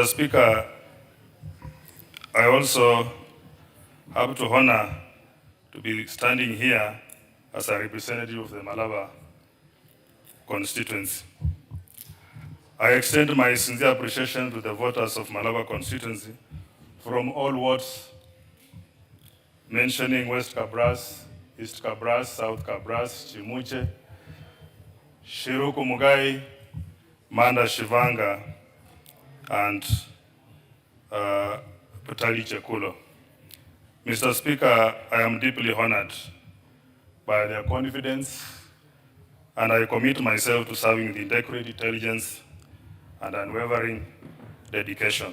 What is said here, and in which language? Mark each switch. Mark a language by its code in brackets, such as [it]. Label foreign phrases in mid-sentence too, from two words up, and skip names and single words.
[en] Speaker, I also have to honor to be standing here as a representative of the Malaba constituency. I extend my sincere appreciation to the voters of Malaba constituency from all wards, mentioning West Kabras, East Kabras, South Kabras, Chimuche, Shiruku Mugai, Manda Shivanga, and Putali Chekulo. Mr. Speaker, I am deeply honored by their confidence, and I commit myself to serving the integrity, intelligence, and unwavering dedication.